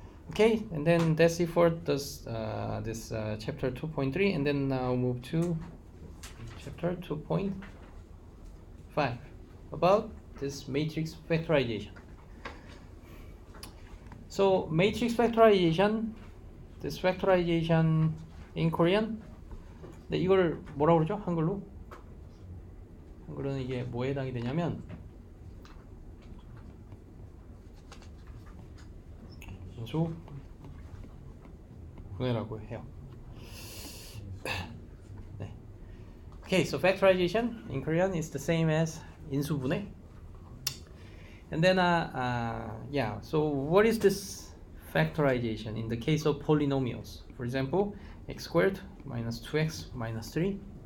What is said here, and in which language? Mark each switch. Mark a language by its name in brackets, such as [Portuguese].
[English] Okay, and then that's it for this chapter 2.3, and then now move to chapter 2.5 about this matrix factorization. So matrix factorization, this factorization in Korean, [Korean] 네, 이걸 뭐라고 그러죠? 한글로? 한글로는 이게 뭐에 해당이 되냐면 인수 분해라고 해요. 네. [English] Okay, so factorization in Korean is the same as 인수분해. And then yeah, so what is this factorization in the case of polynomials? For example, x squared minus 2x minus 3.